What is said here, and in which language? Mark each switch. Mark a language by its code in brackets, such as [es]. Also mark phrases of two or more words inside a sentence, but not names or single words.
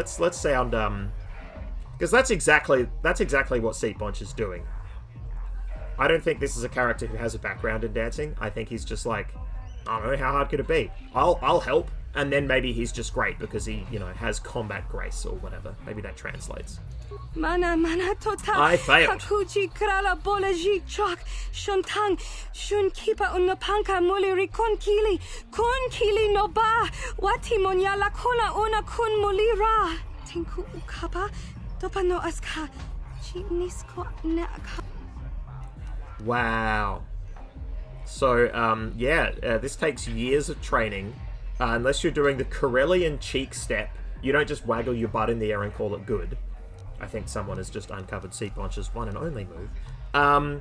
[en] Let's sound, because that's exactly what Seat Bonch is doing. I don't think this is a character who has a background in dancing. I think he's just like, I don't know, how hard could it be? I'll help. And then maybe he's just great because he, you know, has combat grace or whatever. Maybe that translates. Mana tota. I failed. Hakuji krala bolaji chok. Shontang. Shun kipa unapanka muliri kun kili no ba. Wati monya la kona una kun mulira. Tinku ukapa. Topa no aska. Chinisko ne aka. Wow. So, this takes years of training. Unless you're doing the Corellian cheek step, you don't just waggle your butt in the air and call it good. I think someone has just uncovered Seat Bonch's one and only move.